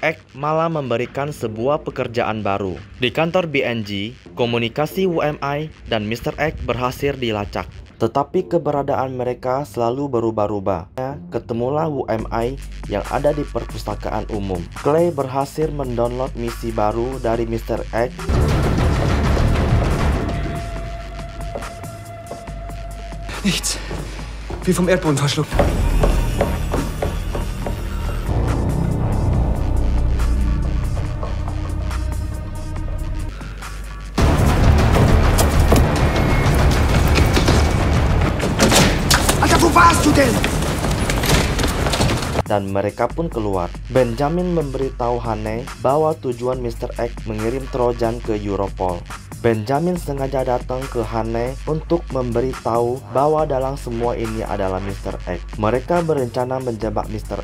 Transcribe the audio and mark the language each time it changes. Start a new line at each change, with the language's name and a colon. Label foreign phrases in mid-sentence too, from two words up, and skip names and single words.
Indonesian: X malah memberikan sebuah pekerjaan baru. Di kantor BNG, komunikasi UMI dan Mr. X berhasil dilacak. Tetapi keberadaan mereka selalu berubah-ubah. Ketemulah UMI yang ada di perpustakaan umum. Clay berhasil mendownload misi baru dari Mr. X.
German: Nichts. Wie vom Erdboden verschluckt. Alter, wo warst du denn?
Indonesian: Dan mereka pun keluar. Benjamin memberitahu Hanne bahwa tujuan Mr. X mengirim Trojan ke Europol. Benjamin sengaja datang ke Hanne untuk memberitahu bahwa dalam semua ini adalah Mr. X. Mereka berencana menjebak Mr.